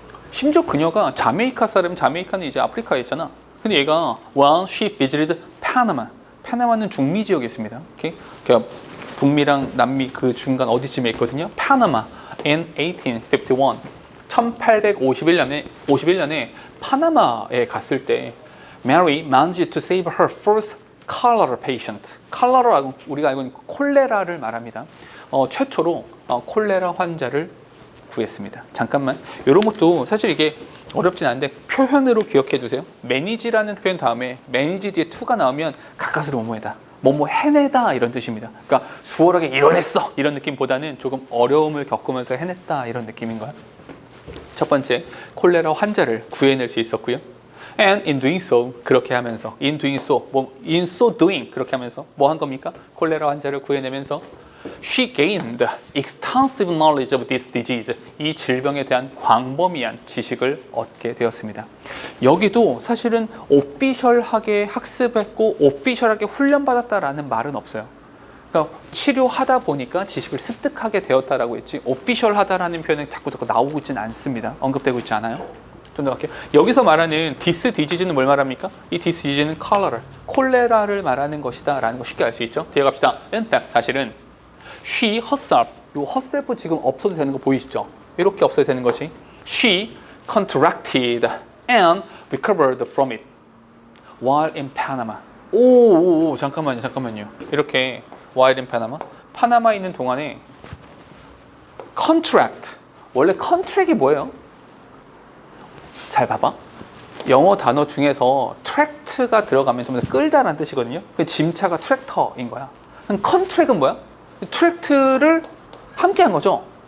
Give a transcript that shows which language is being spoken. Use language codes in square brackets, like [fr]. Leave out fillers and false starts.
[ko] 심지어 그녀가 자메이카 사람, 자메이카는 이제 아프리카에 있잖아. 근데 얘가 [en] when she visited Panama, [ko] 파나마는 중미 지역에 있습니다. 그러니까 북미랑 남미 그 중간 어디쯤에 있거든요. 파나마 in 1851, 1851년에 파나마에 갔을 때 [en] Mary managed to save her first cholera patient. [ko] 콜레라라고 우리가 알고 있는 콜레라를 말합니다. 최초로 콜레라 환자를 구했습니다. 잠깐만, 이런 것도 사실 이게 어렵진 않은데 표현으로 기억해 두세요. 매니지라는 표현 다음에 매니지 뒤에 to가 나오면 가까스로 뭐뭐해다, 뭐뭐 해내다 이런 뜻입니다. 그러니까 수월하게 이뤄냈어 이런 느낌보다는 조금 어려움을 겪으면서 해냈다 이런 느낌인 거야. 첫 번째, 콜레라 환자를 구해낼 수 있었고요. [en] And in doing so, [ko] 그렇게 하면서 [en] in doing so, in so doing 그렇게 하면서 뭐 한 겁니까? [ko] 콜레라 환자를 구해내면서 [en] She gained extensive knowledge of this disease. [ko] 이 질병에 대한 광범위한 지식을 얻게 되었습니다. 여기도 사실은 오피셜하게 학습했고 오피셜하게 훈련받았다라는 말은 없어요. 그러니까 치료하다 보니까 지식을 습득하게 되었다라고 했지 오피셜하다라는 표현은 자꾸 나오고 있지는 않습니다. 언급되고 있지 않아요? 좀 더 갈게요. 여기서 말하는 this disease는 뭘 말합니까? 이 this disease는 콜레라를 말하는 것이다 라는 거 쉽게 알 수 있죠. 뒤에 갑시다. In fact, 사실은 she herself, 이 herself 지금 없어도 되는 거 보이시죠? 이렇게 없어도 되는 것이 [en] she contracted and recovered from it while in Panama. [ko] 잠깐만요. 이렇게 [en] while in Panama, [ko] 파나마에 있는 동안에 contract, 원래 contract이 뭐예요? 잘 봐봐. 영어 단어 중에서 tract가 들어가면 좀 더 끌다라는 뜻이거든요. 그 짐차가 트랙터인 거야. 그럼 contract은 뭐야? 트랙트를 함께 한 거죠.